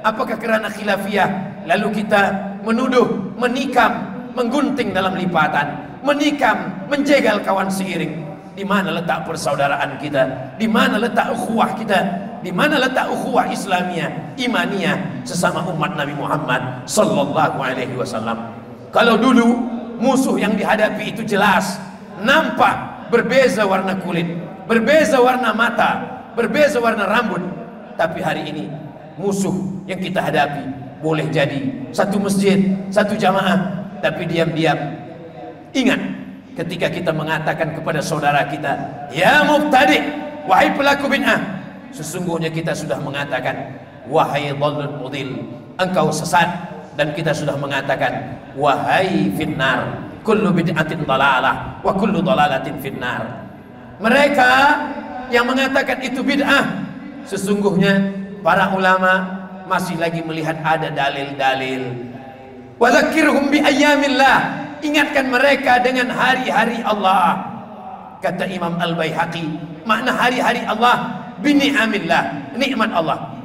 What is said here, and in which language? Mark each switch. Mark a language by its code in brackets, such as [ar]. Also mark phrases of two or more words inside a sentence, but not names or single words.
[ms] Apakah kerana khilafiyah lalu kita menuduh, menikam, menggunting dalam lipatan, menikam, menjegal kawan seiring? Di mana letak persaudaraan kita? Di mana letak ukhuwah kita? Di mana letak ukhuwah Islamiyah, imaniyah sesama umat Nabi Muhammad [ar] صلى الله عليه وسلم? [ms] Kalau dulu musuh yang dihadapi itu jelas, nampak, berbeza warna kulit, berbeza warna mata, berbeza warna rambut. Tapi hari ini musuh yang kita hadapi boleh jadi satu masjid, satu jamaah, tapi diam-diam ingat ketika kita mengatakan kepada saudara kita, [ar] يا مبتدع', [ms] wahai pelaku bid'ah, sesungguhnya kita sudah mengatakan, wahai [ar] ضال مضل, [ms] engkau sesat. Dan kita sudah mengatakan, wahai finnar, [ar] كل بدعة ضلالة وكل ضلالة في النار. [ms] Mereka yang mengatakan itu bid'ah, sesungguhnya para ulama masih lagi melihat ada dalil-dalil. [ar] وذكرهم بأيام الله, [ms] ingatkan mereka dengan hari-hari Allah. Kata Imam Al-Baihaqi, makna hari-hari Allah bini'amillah, nikmat Allah.